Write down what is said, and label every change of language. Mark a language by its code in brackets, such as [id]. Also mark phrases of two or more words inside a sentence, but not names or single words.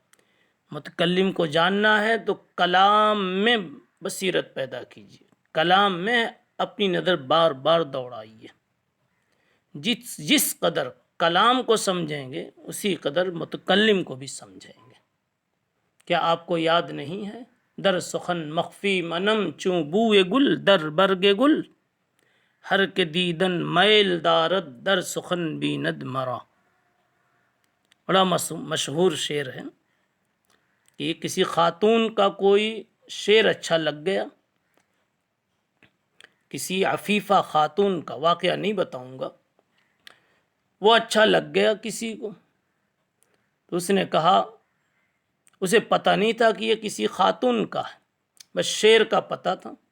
[ur] متکلم کو جاننا ہے تو کلام میں بصیرت پیدا کیجیے، کلام میں اپنی نظر بار بار دوڑائیے۔ جس قدر کلام کو سمجھیں گے اسی قدر متکلم کو بھی سمجھیں گے۔ کیا آپ کو یاد نہیں ہے؟ [fa] در سخن مخفی منم چوں بوئے گل در برگ گل، ہر کے دیدن میل دارد در سخن بیند مرا۔ [ur] بڑا مشہور شعر ہے کہ کسی خاتون کا کوئی شعر اچھا لگ گیا، کسی عفیفہ خاتون کا، واقعہ نہیں بتاؤں گا، وہ اچھا لگ گیا کسی کو، تو اس نے کہا، اسے پتہ نہیں تھا کہ یہ کسی خاتون کا ہے، بس شعر کا پتہ تھا۔